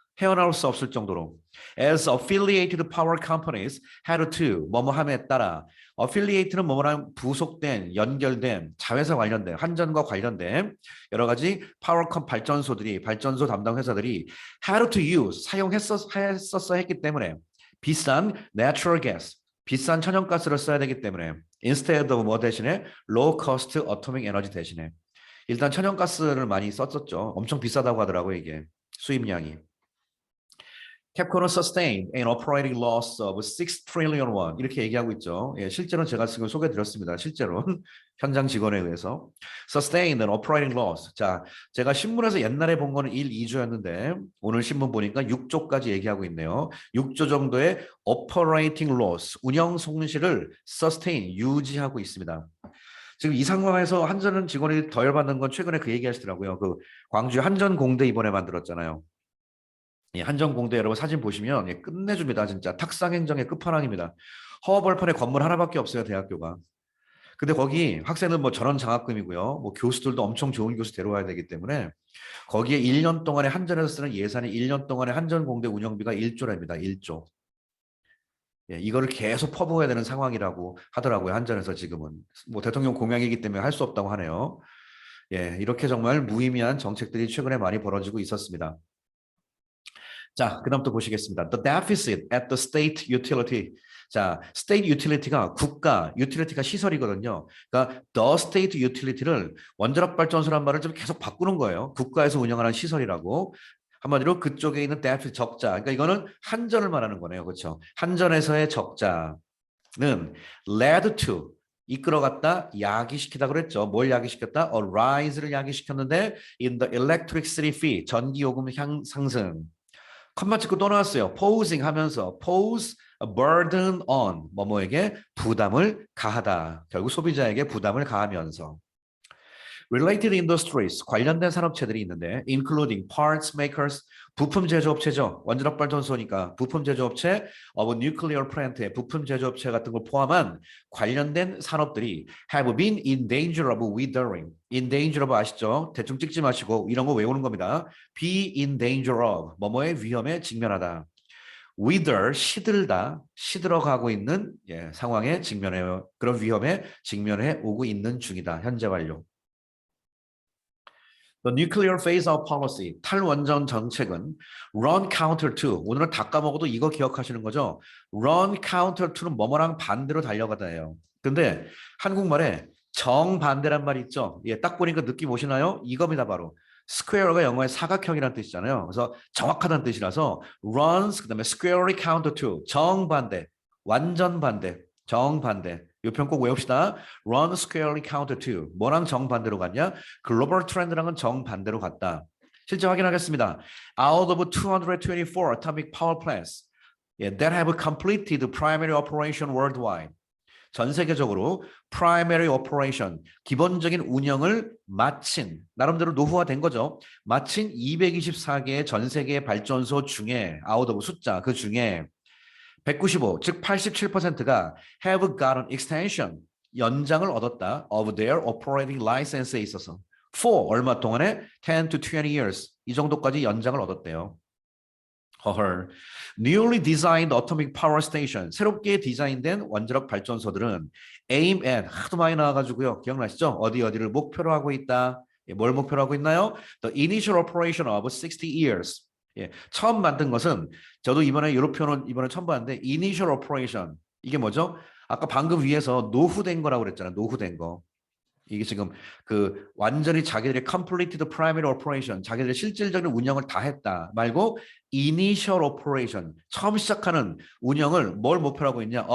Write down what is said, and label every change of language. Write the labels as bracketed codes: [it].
[ko] 헤어나올 수 없을 정도로 [en] as affiliated power companies had to [ko] 뭐뭐함에 따라 affiliate는 뭐뭐랑 부속된 연결된 자회사 관련된 한전과 관련된 여러 가지 파워컴 발전소 담당 회사들이 [en] had to use [ko] 사용했었어 했기 때문에 비싼 natural gas 비싼 천연가스를 써야 되기 때문에 [en] instead of [ko] 뭐 대신에 [en] low cost atomic energy [ko] 대신에 일단 천연가스를 많이 썼었죠. 엄청 비싸다고 하더라고요 이게 수입량이. [en] 캡콤은 sustained an operating loss of 6 trillion won [ko] 이렇게 얘기하고 있죠. 예, 실제로는 제가 지금 소개해드렸습니다. 실제로는 현장 직원에 의해서 [en] sustained an operating loss. [ko] 자, 제가 신문에서 옛날에 본 거는 1, 2조였는데 오늘 신문 보니까 6조까지 얘기하고 있네요. 6조 정도의 operating loss, 운영 손실을 sustain, 유지하고 있습니다. 지금 이 상황에서 한전은 직원이 더 열받는 건 최근에 그 얘기 하시더라고요. 그 광주 한전공대 이번에 만들었잖아요. 한전공대 여러분 사진 보시면 끝내줍니다. 진짜 탁상행정의 끝판왕입니다. 허허벌판에 건물 하나밖에 없어요. 대학교가. 근데 거기 학생들 뭐 전원 장학금이고요. 뭐 교수들도 엄청 좋은 교수 데려와야 되기 때문에 거기에 1년 동안에 한전에서 쓰는 예산이 1년 동안에 한전공대 운영비가 1조랍니다. 1조. 예, 이거를 계속 퍼부어야 되는 상황이라고 하더라고요. 한전에서 지금은. 뭐 대통령 공약이기 때문에 할 수 없다고 하네요. 예, 이렇게 정말 무의미한 정책들이 최근에 많이 벌어지고 있었습니다. 자, 그다음 또 보시겠습니다. [en] The deficit at the state utility. [ko] 자, state utility가 국가, utility가 시설이거든요. 그러니까 the state utility를 원자력 발전소란 말을 좀 계속 바꾸는 거예요. 국가에서 운영하는 시설이라고. 한마디로 그쪽에 있는 deficit 적자. 그러니까 이거는 한전을 말하는 거네요. 그렇죠? 한전에서의 적자는 [en] led to [ko] 이끌어갔다, 야기시키다 그랬죠. 뭘 야기시켰다? [en] A rise를 [ko] 야기시켰는데 [en] in the electricity fee, [ko] 전기요금 상승. 컴마 찍고 또 나왔어요. posing 하면서 [en] pose a burden on [ko] 뭐뭐에게 부담을 가하다. 결국 소비자에게 부담을 가하면서 [en] related industries [ko] 관련된 산업체들이 있는데 [en] including parts makers [ko] 부품 제조업체죠. 원자력 발전소니까 부품 제조업체 of nuclear plant의 부품 제조업체 같은 걸 포함한 관련된 산업들이 [en] have been in danger of withering. [ko] in danger of 아시죠? 대충 찍지 마시고 이런 거 외우는 겁니다. [en] be in danger of [ko] 뭐뭐의 위험에 직면하다. wither 시들다 시들어가고 있는 상황에 직면해 그런 위험에 직면해 오고 있는 중이다. 현재 완료. [en] The nuclear phase-out policy, [ko] 탈원전 정책은 [en] run counter to, [ko] 오늘은 다 까먹어도 이거 기억하시는 거죠? run counter to는 뭐뭐랑 반대로 달려가다예요. 근데 한국말에 정반대란 말이 있죠? 예, 딱 보니까 느낌 오시나요? 이겁니다, 바로. square가 영어의 사각형이라는 뜻이잖아요. 그래서 정확하다는 뜻이라서 runs, 그 다음에 squarely counter to, 정반대, 완전 반대. 정반대. 이 편 꼭 외웁시다. [en] Run squarely counter to. [ko] 뭐랑 정반대로 갔냐? 글로벌 트렌드랑은 정반대로 갔다. 실제 확인하겠습니다. [en] Out of 224 atomic power plants that have completed primary operation worldwide. [ko] 전 세계적으로 [en] primary operation, [ko] 기본적인 운영을 마친, 나름대로 노후화된 거죠. 마친 224개의 전 세계 발전소 중에 out of 숫자 그 중에 195, 즉 87%가 [en] have gotten extension, [ko] 연장을 얻었다. [en] of their operating license에 있어서. [ko] for 얼마 동안에 [en] 10 to 20 years [ko] 이 정도까지 연장을 얻었대요. 허헐. [en] Newly designed atomic power station, [ko] 새롭게 디자인된 원자력 발전소들은 [en] aim at, [ko] 하도 많이 나와가지고요. 기억나시죠? 어디를 목표로 하고 있다. 예, 뭘 목표로 하고 있나요? [en] The initial operation of 60 years. [ko] 예, 처음 만든 것은 저도 이번에 유로표는 이번에 처음 봤는데 [en] initial operation [ko] 이게 뭐죠? 아까 방금 위에서 노후된 거라고 그랬잖아요. 노후된 거. 이게 지금 그 완전히 자기들의 [en] completed primary operation, [ko] 자기들의 실질적인 운영을 다 했다 말고 initial operation, 처음 시작하는 운영을 뭘 목표로 하고 있냐?